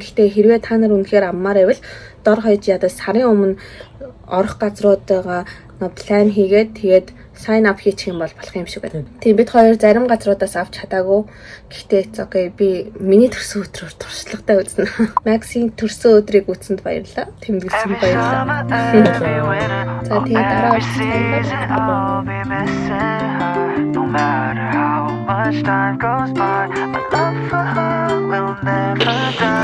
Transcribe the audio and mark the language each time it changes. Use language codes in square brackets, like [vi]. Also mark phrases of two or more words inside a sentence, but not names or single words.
[mn] Гэхдээ хэрвээ та нар үнэхээр аммаар байвал дор хаяж ядаа сарын өмнө орох газруудаа план хийгээд тэгээд [en] sign up [mn] хийчих юм бол болох юм шиг байна. Тийм бид хоёр зарим газруудаас авч чадаагүй. Гэхдээ окей би миний төрсөн өдрөөр туршлагатай үзнэ. Max-ийн төрсөн өдрийг үтсэнд баярлалаа. Тэмдэглэсэн баярлалаа. За тэгээд дараа [en] No matter how much time goes by, my love for her will never die.